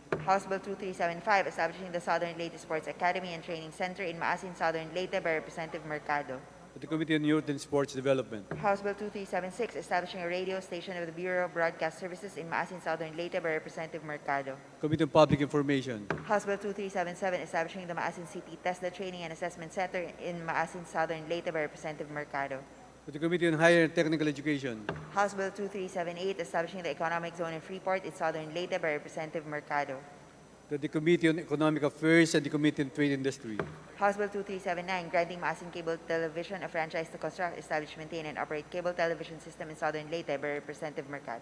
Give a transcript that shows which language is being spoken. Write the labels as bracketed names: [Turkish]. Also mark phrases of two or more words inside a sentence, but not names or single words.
[English] House Bill 2375, establishing the Southern Leyte Sports Academy and Training Center in Maasin, Southern Leyte by Representative Mercado. To the Committee on Youth and Sports Development. House Bill 2376, establishing a radio station of the Bureau of Broadcast Services in Maasin, Southern Leyte by Representative Mercado. Committee on Public Information. House Bill 2377, establishing the Maasin City TESDA Training and Assessment Center in Maasin, Southern Leyte by Representative Mercado. To the Committee on Higher and Technical Education. House Bill 2378, establishing the Economic Zone in Freeport in Southern Leyte by Representative Mercado. To the Committee on Economic Affairs and the Committee on Trade Industry. House Bill 2379, granting Maasin Cable Television a franchise to construct, establish, maintain, and operate cable television system in Southern Leyte by Representative Mercado.